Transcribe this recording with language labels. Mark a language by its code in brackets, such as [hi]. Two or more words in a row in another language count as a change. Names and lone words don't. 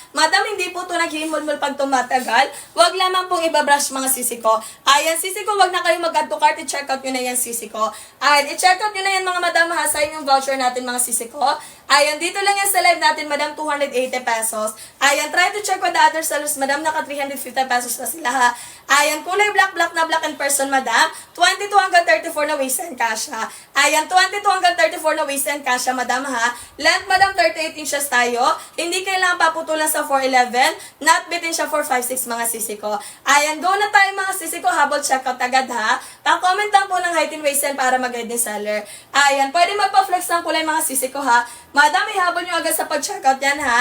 [tl] Madam, hindi po ito naghihimulmul pag tumatagal. Huwag lamang pong ibabrush mga sisi ko. Ayan, sisi ko, wag na kayo mag- [en] add to cart, [tl] i-checkout nyo na yan sisi ko. Ayan, i-checkout nyo na yan mga madam ha, sa inyong voucher natin mga sisi ko. Ayan, dito lang yan sa live natin, madam, 280 pesos. Ayan, [en] try to check with the other sellers, [tl] madam, naka 350 pesos na sila ha. Ayan, kulay black na black [en] in person, [tl] madam. 22 hanggang 34 na waist and kasha. Ayan, 22 hanggang 34 na waist and kasha, madam ha. Length, madam, 38 inches tayo. Hindi kailangan paputulan sa 411. Not bitin siya 456 mga sisi ko. Ayan, go na tayo mga sisi ko, habol checkout agad ha. Pa-comment lang po ng [en] height and waist [tl] para mag-guide ni seller. Ayan, pwede magpa-flex ng kulay mga sisi ko ha. Madam, ihabol nyo agad sa pag-checkout yan ha.